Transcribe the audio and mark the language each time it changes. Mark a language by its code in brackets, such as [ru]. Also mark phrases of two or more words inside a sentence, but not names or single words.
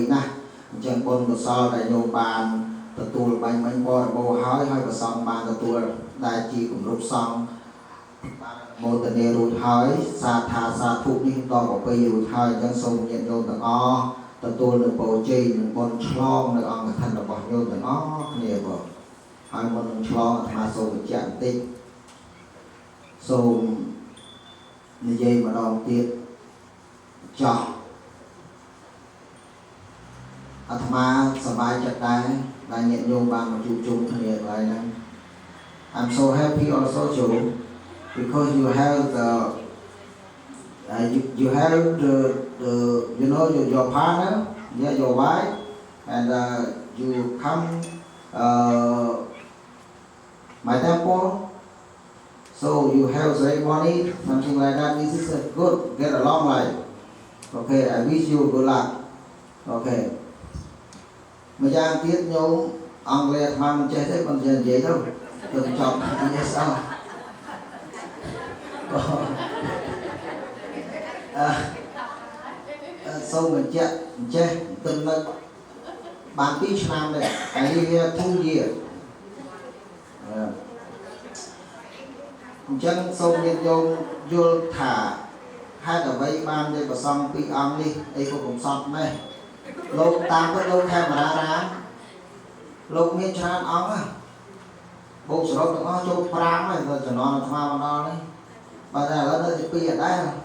[km] ណាស់អញ្ចឹងបុណ្យកុសលដែលញោមបានទទួលបាញ់មិញបរិបូរហើយប្រសងបានទទួលដែលជាគម្រប់សង្ឃមោទនារួចហើយសាថាសាធុនេះដល់ប្រពៃរួចហើយអញ្ចឹងសូមញាតិញោមទាំងអស់ទទួលនូវពរជ័យនិងបុណ្យឆ្លងនៅអង្គកឋិនរបស់ញោមទាំងអស់គ្នាបងហើយមុននឹងឆ្លងអាត្មាសូមបញ្ជាក់បន្តិចសូមនិយាយម្ដងទៀតចោះ អាត្មាសប្បាយចិត្តដែរដែលញាតិញោមបានមកជួបជុំគ្នាកន្លែងហ្នឹង [en] I'm so happy also Joe because you have the you have the you know your partner yeah your wife and you come my temple so you have ceremony something like that this is a good get along life okay I wish you good luck okay [km] ម្យ៉ាងទៀតញោមអង់គ្លេសអាត្មាមិនចេះទេប៉ុន្តែនិយាយទៅចប់នេះសោះសូមបញ្ជាក់ចេះទៅនៅបាន2ឆ្នាំដែរ [en] I live here 2 years [km] ចឹងសូមញាតិញោមយល់ថាហេតុអ្វីបានជាប្រសងពីរអង្គនេះអីក៏កំសត់ដែរលោកតាមពិតលោកខេមរារាមលោកមានច្រើនអង្គណាបូកសរុបទាំងអស់ចូល5ហើយដល់ចំណងអាត្មាមកដល់នេះបើតែឥឡូវនៅទី2អត់ដែរ